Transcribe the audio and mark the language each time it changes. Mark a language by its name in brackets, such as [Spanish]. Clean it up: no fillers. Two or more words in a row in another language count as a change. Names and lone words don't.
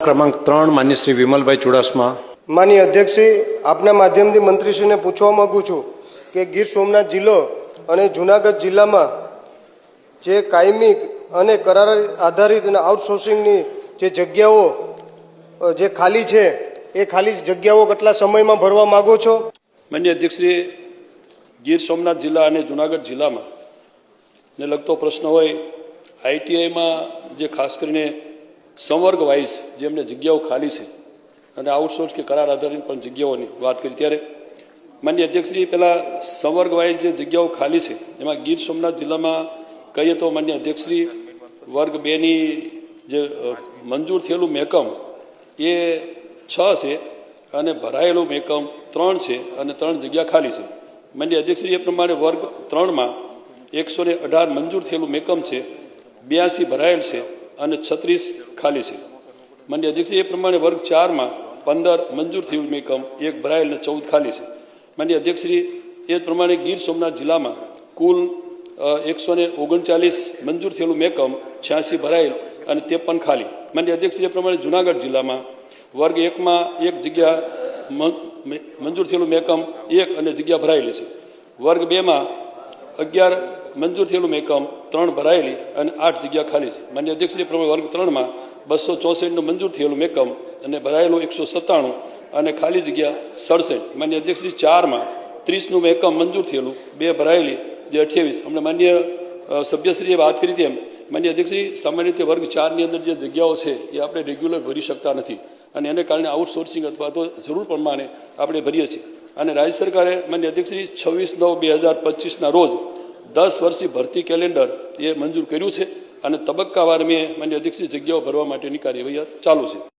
[Gujarati] ક્રમાંક 3 માન્ય શ્રી વિમલભાઈ ચુડાસમા। માનનીય અધ્યક્ષશ્રી, આપના માધ્યમથી મંત્રીશ્રીને પૂછવા માગું છું કે ગીર સોમનાથ જિલ્લો અને જૂનાગઢ જિલ્લામાં જે કાયમી અને કરાર આધારિત અને આઉટસોર્સિંગની જે જગ્યાઓ જે ખાલી છે એ ખાલી જગ્યાઓ કેટલા સમયમાં ભરવા માંગો છો? માનનીય અધ્યક્ષશ્રી, ગીર સોમનાથ જિલ્લા અને જૂનાગઢ જિલ્લામાં ને લગતો પ્રશ્ન હોય ITI મેં જે ખાસ કરીને સંવર્ગ વાઇઝ જે એમને જગ્યાઓ ખાલી છે અને આઉટસોર્સ કે કરાર આધારિત પણ જગ્યાઓની વાત કરી ત્યારે માનનીય અધ્યક્ષશ્રી પહેલા સંવર્ગ વાઇઝ જે જગ્યાઓ ખાલી છે એમાં ગીર સોમનાથ જિલ્લા મેં કહીએ તો માનનીય અધ્યક્ષશ્રી વર્ગ 2 ની જે મંજૂર થયેલું મેકમ એ 6 છે અને ભરાયેલું મેકમ 3 છે અને 3 જગ્યા ખાલી છે। માનનીય અધ્યક્ષશ્રી એ પ્રમાણે વર્ગ 3 મેં 118 મંજૂર થયેલું મેકમ છે, 82 ભરાયેલ છે અને 36 ખાલી છે। માનનીય અધ્યક્ષ એ પ્રમાણે વર્ગ 4 મેં 15 મંજૂર થયેલું મેકમ, 1 ભરાયેલ ને 14 ખાલી છે। માનનીય અધ્યક્ષશ્રી એ પ્રમાણે ગીર સોમનાથ જિલ્લા મેં કુલ 139 મંજૂર થયેલું મેકમ, 86 ભરાયેલ અને 53 ખાલી। માનનીય અધ્યક્ષશ્રી એ પ્રમાણે જૂનાગઢ જિલ્લા મેં વર્ગ 1 મેં 1 જગ્યા મંજૂર થયેલું મેકમ 1 અને જગ્યા ભરાયેલી છે। વર્ગ 2 મેં 11 મંજૂર થયેલું મેકમ, 3 ભરાયેલી અને 8 જગ્યા ખાલી છે। માનનીય અધ્યક્ષશ્રી પ્રમાણે વર્ગ 3 મેં 264 મંજૂર થયેલું મેકમ અને ભરાયેલું 197 અને ખાલી જગ્યા 67। માનનીય અધ્યક્ષશ્રી 4 મેં 30 મેકમ મંજૂર થયેલું, 2 ભરાયેલી જે 28। હમને માનનીય સભ્યશ્રીએ બાત કરી તેમ માનનીય અધ્યક્ષશ્રી સામાન્ય રીતે વર્ગ 4 ની અંદર જે જગ્યાઓ છે એ આપણે રેગ્યુલર ભરી શકતા નથી અને એને કારણે આઉટસોર્સિંગ અથવા તો જરૂર પ્રમાણે આપણે ભરીએ છીએ અને રાજ્ય સરકારે માનનીય અધ્યક્ષશ્રી 26/9/2025 ના રોજ 10 વર્ષીય ભરતી કેલેન્ડર યે મંજૂર કર્યું છે અને તબક્કાવાર મેં માનનીય અધ્યક્ષશ્રી જગ્યાઓ ભરવા માટેની કાર્યવાહી ચાલુ છે।